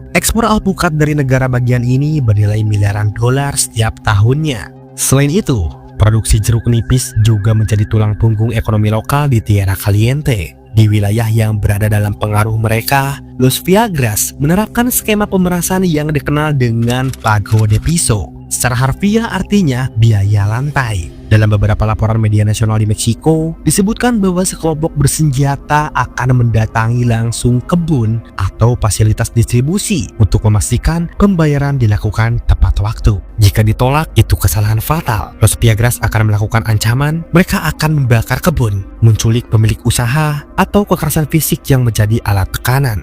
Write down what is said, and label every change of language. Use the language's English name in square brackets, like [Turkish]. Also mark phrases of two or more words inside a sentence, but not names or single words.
[Indonesian] Ekspor alpukat dari negara bagian ini bernilai miliaran dolar setiap tahunnya. Selain itu, produksi jeruk nipis juga menjadi tulang punggung ekonomi lokal di Tierra Caliente. Di wilayah yang berada dalam pengaruh mereka, Los Viagras menerapkan skema pemerasan yang dikenal dengan [Spanish] pago de piso. [Indonesian] Secara harfiah artinya biaya lantai. Dalam beberapa laporan media nasional di Meksiko, disebutkan bahwa sekelompok bersenjata akan mendatangi langsung kebun atau fasilitas distribusi untuk memastikan pembayaran dilakukan tepat waktu. Jika ditolak, itu kesalahan fatal. Los Viagras akan melakukan ancaman, mereka akan membakar kebun, menculik pemilik usaha, atau kekerasan fisik yang menjadi alat tekanan.